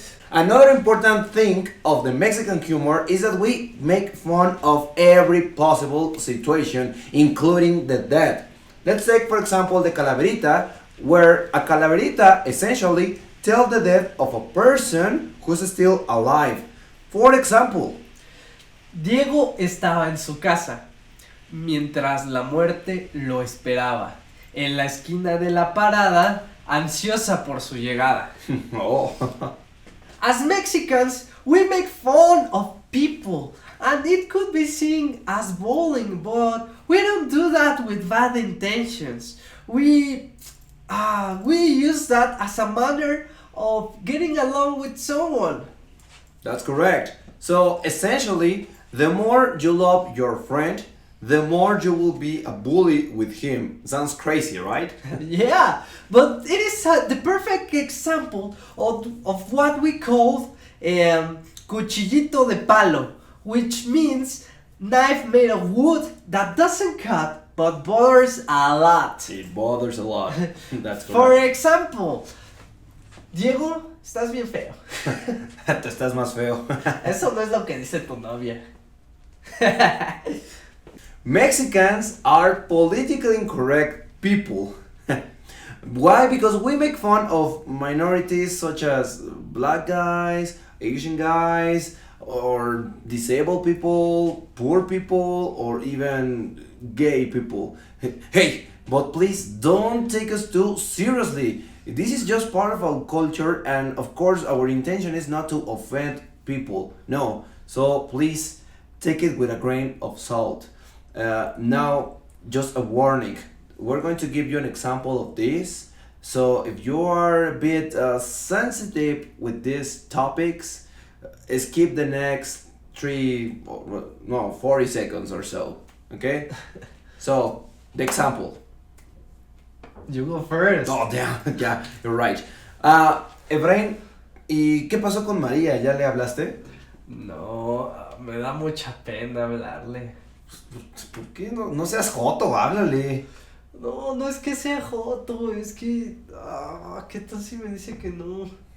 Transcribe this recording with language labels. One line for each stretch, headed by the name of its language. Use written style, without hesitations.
English: Another important thing of the Mexican humor is that we make fun of every possible situation, including the dead. Let's take, for example, the calaverita, where a calaverita essentially tells the death of a person who's still alive. For example,
Spanish: Diego estaba en su casa, mientras la muerte lo esperaba, en la esquina de la parada, ansiosa por su llegada. oh.
English: As Mexicans, we make fun of people, and it could be seen as bullying, but we don't do that with bad intentions. We use that as a manner of getting along with someone. That's correct. So essentially, the more you love your friend, the more you will be a bully with him. Sounds crazy, right? Yeah, but it is the perfect example of what we call cuchillito de palo, which means knife made of wood that doesn't cut but bothers a lot. It bothers a lot. That's For correct. example,
Spanish: Diego, estás bien feo. Te estás más feo. Eso no es lo que dice tu novia.
English: Mexicans are politically incorrect people. Why? Because we make fun of minorities such as black guys, Asian guys, or disabled people, poor people, or even gay people. Hey, but please don't take us too seriously. This is just part of our culture, and of course, our intention is not to offend people. No, so please take it with a grain of salt. Now, just a warning. We're going to give you an example of this. So if you are a bit sensitive with these topics, skip the next 40 seconds or so. Okay? So, the example. You go first. Oh, damn, yeah, you're right.
Spanish: Efraín, ¿y qué pasó con María? ¿Ya le hablaste? No, me da mucha pena hablarle. ¿Por qué no seas joto? Háblale. No, no es que sea joto, es que... ¿qué tal si me dice que no?